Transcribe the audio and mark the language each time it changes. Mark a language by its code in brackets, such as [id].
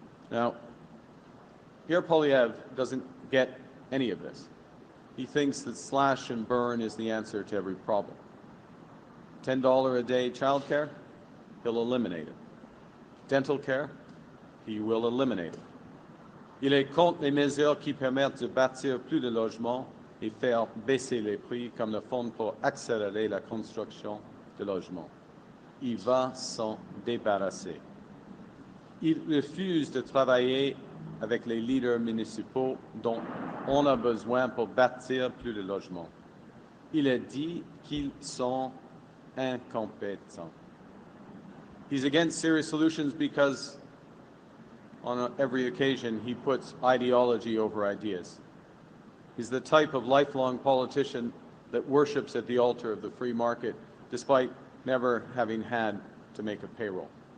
[en] Now, Pierre Poilievre doesn't get any of this. He thinks that slash and burn is the answer to every problem. $10 a day childcare, he'll eliminate it. Dental care, he will eliminate it. [fr] Il est contre les mesures qui permettent de bâtir plus de logements et faire baisser les prix, comme le fonds pour accélérer la construction de logements. Il va s'en débarrasser. Il refuse de travailler avec les leaders municipaux dont on a besoin pour bâtir plus de logements. Il a dit qu'ils sont incompétents. [en] He's against serious solutions because on every occasion he puts ideology over ideas. He's the type of lifelong politician that worships at the altar of the free market despite never having had to make a payroll.